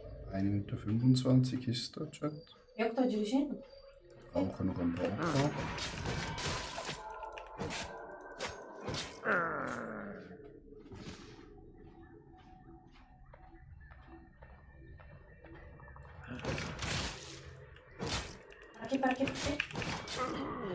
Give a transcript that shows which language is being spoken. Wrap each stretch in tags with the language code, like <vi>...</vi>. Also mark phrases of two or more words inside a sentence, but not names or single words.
<de>1 Minute 25 ist der Chat.</de> <pt>Eu que tô dirigindo?</pt> <de>Brauche noch ein paar Opfer.</de> <pt>Para aqui, para aqui.</pt>